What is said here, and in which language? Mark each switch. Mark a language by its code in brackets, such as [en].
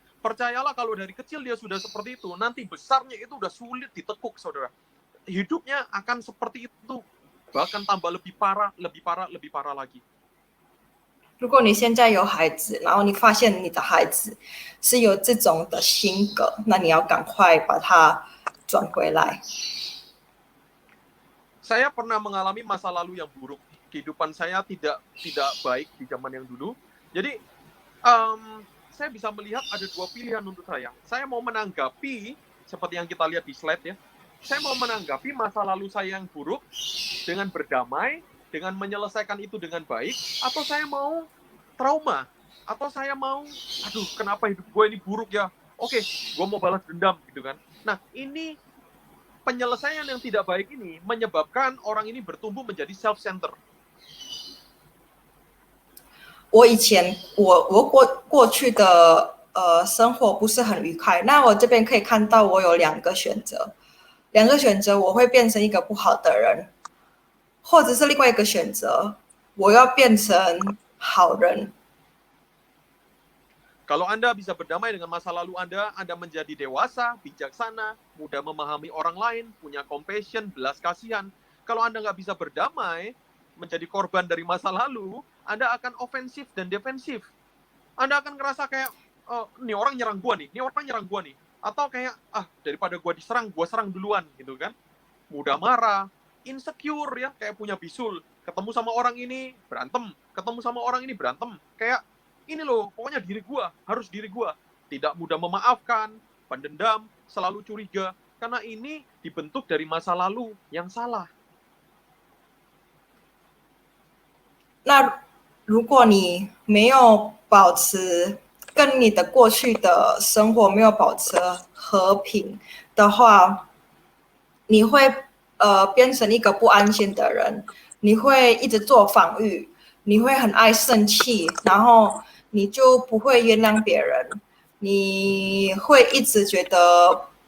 [id] Percayalah kalau dari kecil dia sudah seperti itu, nanti besarnya itu udah sulit ditekuk, saudara. Hidupnya akan seperti itu, bahkan tambah lebih parah lagi. [zh] 如果你现在有孩子，然后你发现你的孩子是有这种的性格，那你要赶快把他转回来。 [id] Saya pernah mengalami masa lalu yang buruk. Kehidupan saya tidak baik di zaman yang dulu. Jadi, saya bisa melihat ada dua pilihan untuk saya. Saya mau menanggapi, seperti yang kita lihat di slide ya. Saya mau menanggapi masa lalu saya yang buruk dengan berdamai, dengan menyelesaikan itu dengan baik, atau saya mau trauma, atau saya mau, aduh kenapa hidup gue ini buruk ya. Oke, gue mau balas dendam gitu kan. Nah, ini penyelesaian yang tidak baik ini menyebabkan orang ini bertumbuh menjadi self-center. [zh] 我以前过去的生活不是很愉快，那我这边可以看到我有两个选择，我会变成一个不好的人，或者是另外一个选择，我要变成好人。 [id] Kalau Anda bisa berdamai dengan masa lalu Anda menjadi dewasa, bijaksana, mudah memahami orang lain, punya compassion, belas kasihan. Kalau Anda nggak bisa berdamai, menjadi korban dari masa lalu, Anda akan ofensif dan defensif. Anda akan ngerasa kayak, oh, nih orang nyerang gua nih, Atau kayak, daripada gua diserang, gua serang duluan, gitu kan. Mudah marah, insecure ya, kayak punya bisul. Ketemu sama orang ini, berantem. Kayak, ini loh, pokoknya harus diri gua. Tidak mudah memaafkan, pendendam, selalu curiga. Karena ini dibentuk dari masa lalu yang salah. [zh] 那如果你没有保持跟你的过去的生活没有保持和平的话，你会变成一个不安心的人，你会一直做防御，你会很爱生气，然后你就不会原谅别人，你会一直觉得